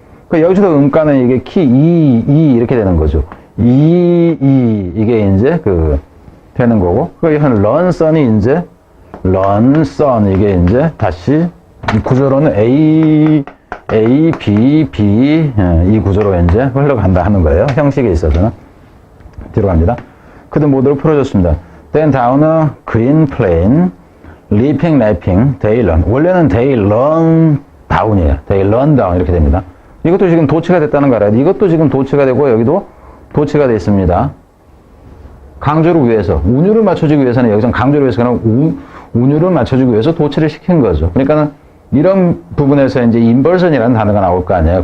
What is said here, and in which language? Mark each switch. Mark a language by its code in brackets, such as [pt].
[ko] 그 여기서도 음가는 이게 키, 이 이렇게 되는 거죠. 이게 이제 되는 거고. 그 run son이 이제, run son 이게 이제 다시 구조로는 A, B, B 이 구조로 이제 흘러간다 하는 거예요. 형식에 있어서는. 뒤로 갑니다. 그들 모두를 풀어줬습니다. [en] Then down a green plain, leaping, lapping, they run. [ko] 원래는 [en] they run down [ko] 이에요. they run down 이렇게 됩니다. 이것도 지금 도치가 됐다는 거 알아요. 이것도 지금 도치가 되고 여기도 도치가 되어 있습니다. 강조를 위해서, 운율을 맞춰주기 위해서는 여기서 강조를 위해서 그냥 운율을 맞춰주기 위해서 도치를 시킨 거죠. 그러니까는 이런 부분에서 이제 인버전이라는 단어가 나올 거 아니에요.